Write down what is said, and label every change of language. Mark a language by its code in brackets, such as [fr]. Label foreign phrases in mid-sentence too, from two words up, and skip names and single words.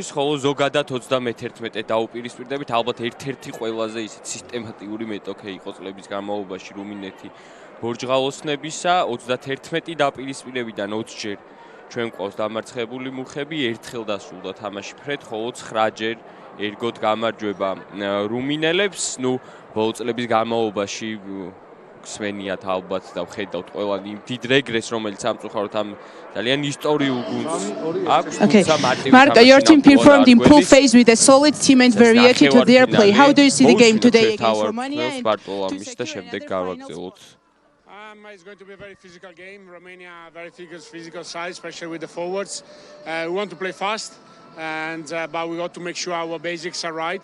[ka] ხოლო ზოგადად 31-ე დაუპირისპირდებით, ალბათ ერთ-ერთი ყველაზე ისეთ სისტემატიური მეტოქე იყო წლების განმავლობაში რუმინეთი ბორჯღალოსნებისა, 31 დაპირისპირებიდან 20ჯერ ჩვენ ყავს დამარცხებული მუხები, ერთხელ დასრულდა თამაში ფრედ, ხოლო 9ჯერ ერგოთ გამარჯვება რუმინელებს, ბოლო წლების განმავლობაში გსმენიათ ალბათ და ვხედავთ ყველანი დიდ რეგრესს, რომელიც სამწუხაროდ ამ ძალიან ისტორიულ გუნდს აქვს. [en] Marco, your team performed in pool phase with a solid team and variety to their play. How do you see the game today against Romania? It's going to be a very physical game. Romania, very physical side, especially with the forwards. We want to play fast, but we got to make sure our basics are right.